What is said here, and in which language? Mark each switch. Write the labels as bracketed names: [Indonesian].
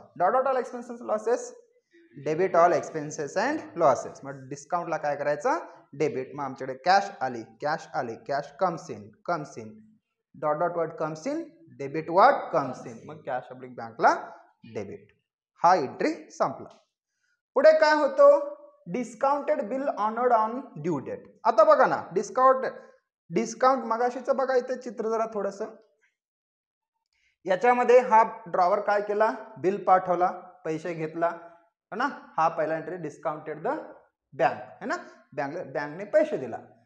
[English] Dot all expenses losses, debit all expenses and losses. [Marathi] मग डिस्काउंटला काय करायचं? डेबिट. मग आमच्याकडे कॅश आली, [English] cash comes in, dot dot what comes in, [Marathi] debit what comes in. मग cash public बँकला debit. हा एंट्री संपला. पुढे काय होतो? [English] Discounted bill honoured on due date. [Marathi] आता बघा ना, डिस्काउंट मगाशीचं बघा, इथे चित्र जरा थोडस. याच्यामध्ये हा ड्रॉवर काय केला? बिल पाठवला, पैसे घेतला है ना. हा पहिला एंट्री डिस्काउंटेड द बँक है ना, बँकने पैसे दिला.